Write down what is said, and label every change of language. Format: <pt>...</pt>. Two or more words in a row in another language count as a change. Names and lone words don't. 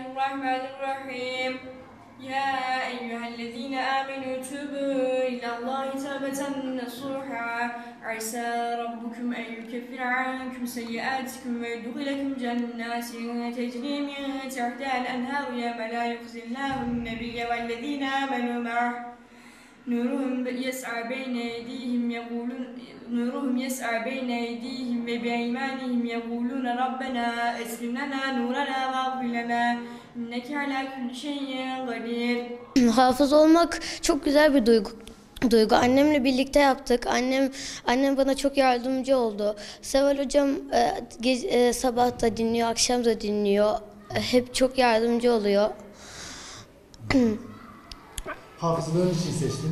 <ar>الرحمن الرحيم يا أيها الذين آمنوا توبوا إلى الله توبة نصوحا عسى ربكم أن يكفر عنكم سيئاتكم ويدخلكم جنات تجري من تحتها الأنهار يوم لا يخزي الله النبي والذين آمنوا معه نورهم يسعى بين أيديهم وبأيمانهم يقولون ربنا أسلم لنا نورنا واغفر لنا إنك على كل شيء قدير.</ar> <tr>Hafız olmak çok güzel bir duygu. Annemle birlikte yaptık. Annem bana çok yardımcı oldu. Seval hocam sabah da dinliyor, akşam da dinliyor. Hep çok yardımcı oluyor. Hafızlığın için seçtin.</tr>